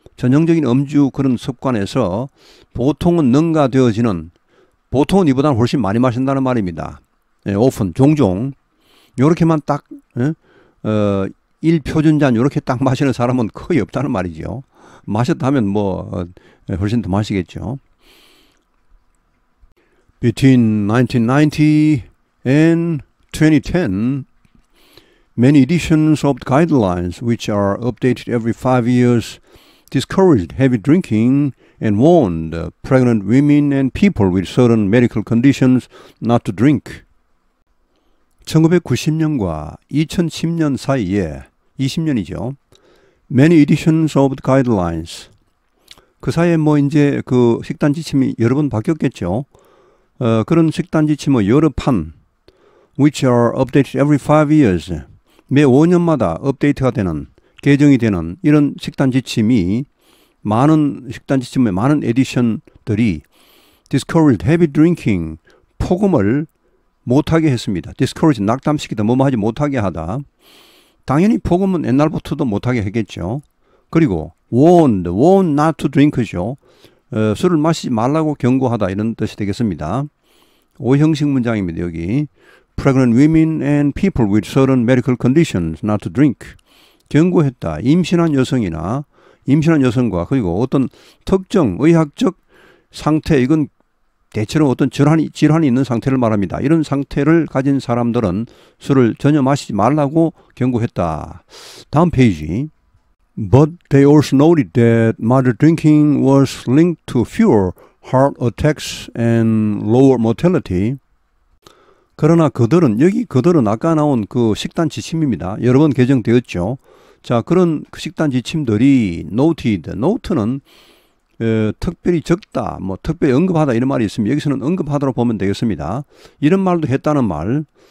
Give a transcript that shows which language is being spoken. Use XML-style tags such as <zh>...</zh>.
<ko>전형적인 음주 그런 습관에서 보통은 능가되어지는, 보통은 이보다는 훨씬 많이 마신다는 말입니다. often, 종종. 요렇게만 딱, 1표준잔 요렇게 딱 마시는 사람은 거의 없다는 말이죠. 마셨다 하면 뭐 훨씬 더 마시겠죠.</ko> <en>Between 1990 and 2010, many editions of the guidelines, which are updated every 5 years, discouraged heavy drinking and warned pregnant women and people with certain medical conditions not to drink.</en> <ko>1990년과 2010년 사이에 20년이죠.</ko> <en>Many editions of the guidelines.</en> <ko>그 사이에 뭐 이제 그 식단 지침이 여러 번 바뀌었겠죠. 그런 식단 지침의 여러 판,</ko> <en>which are updated every 5 years.</en> <ko>매 5년마다 업데이트가 되는, 개정이 되는 이런 식단 지침이, 많은 식단 지침의 많은 에디션들이</ko> <en>discouraged heavy drinking,</en> <ko>폭음을 못하게 했습니다. discourage, 낙담시키다, 뭐뭐 하지 못하게 하다. 당연히 폭음은 옛날부터도 못하게 했겠죠. 그리고</ko> <en>warned not to drink죠.</en> <ko>술을 마시지 말라고 경고하다 이런 뜻이 되겠습니다. 5형식 문장입니다. 여기</ko> <en>pregnant women and people with certain medical conditions not to drink.</en> <ko>경고했다. 임신한 여성이나 임신한 여성과 그리고 어떤 특정 의학적 상태, 이건 대체로 어떤 질환이 있는 상태를 말합니다. 이런 상태를 가진 사람들은 술을 전혀 마시지 말라고 경고했다. 다음 페이지.</ko> <en>But they also noted that moderate drinking was linked to fewer heart attacks and lower mortality.</en> <ko>그러나 그들은 아까 나온 그 식단 지침입니다. 여러 번 개정되었죠. 자, 그런 그 식단 지침들이 noted, note는 특별히 적다, 뭐 특별히 언급하다 이런 말이 있습니다. 여기서는 언급하다로 보면 되겠습니다. 이런 말도 했다는 말.</ko>